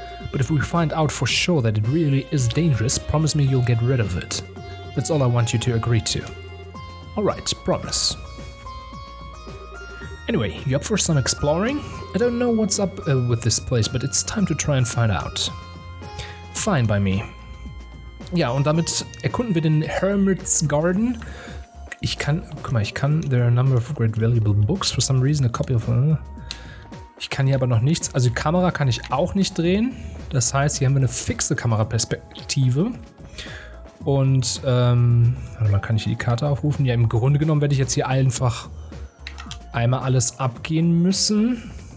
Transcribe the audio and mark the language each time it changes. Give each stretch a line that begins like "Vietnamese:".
English: But if we find out for sure that it really is dangerous, promise me you'll get rid of it. That's all I want you to agree to. Alright, promise. Anyway, you up for some exploring? I don't know what's up with this place, but it's time to try and find out. Fine by me.
German: Ja, und damit erkunden wir den Hermit's Garden.
English: There are a number of great valuable books. For some reason, a copy of...
German: Ich kann hier aber noch nichts, also die Kamera kann ich auch nicht drehen. Das heißt, hier haben wir eine fixe Kameraperspektive. Und, warte mal, kann ich hier die Karte aufrufen? Ja, im Grunde genommen werde ich jetzt hier einfach einmal alles abgehen müssen.